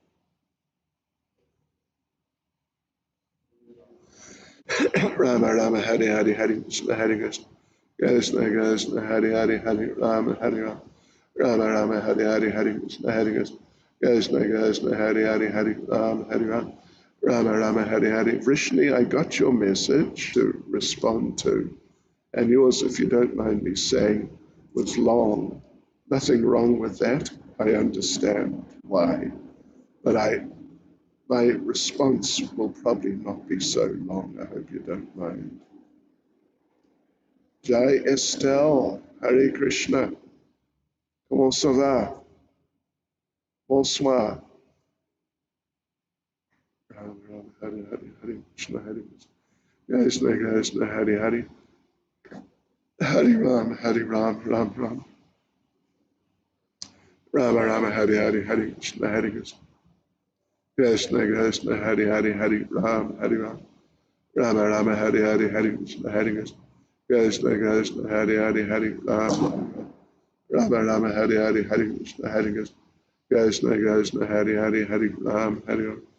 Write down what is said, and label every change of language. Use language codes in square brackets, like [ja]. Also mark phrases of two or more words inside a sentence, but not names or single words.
[sa] Rama Rama Hare Hare Hare Krishna Krishna Krishna Hare Hare Hare Ram Rama Rama Hare Hare Hare Krishna Krishna Krishna Hare Hare Hare Ram Rama Rama Hare Hare. [en] Vrishni, I got your message to respond to, and yours, if you don't mind me saying, was long. Nothing wrong with that. I understand why, but my response will probably not be so long. I hope you don't mind. [sa] Jai Estelle, Hare Krishna. [fr] Comment ça va? Bonsoir. [sa] Ram Ram Hare Hare Hare Krishna Hare Krishna Krishna Hare Hare Hare Ram Ram Ram Rama Rama Hare Hare Hare Krishna Krishna Krishna Hare Hare Hare Ram Rama Rama Hare Hare Hare Krishna Krishna Krishna Hare Hare Hare Rama Rama Hare Hare Hare Krishna Krishna Krishna Hare Hare Hare Hare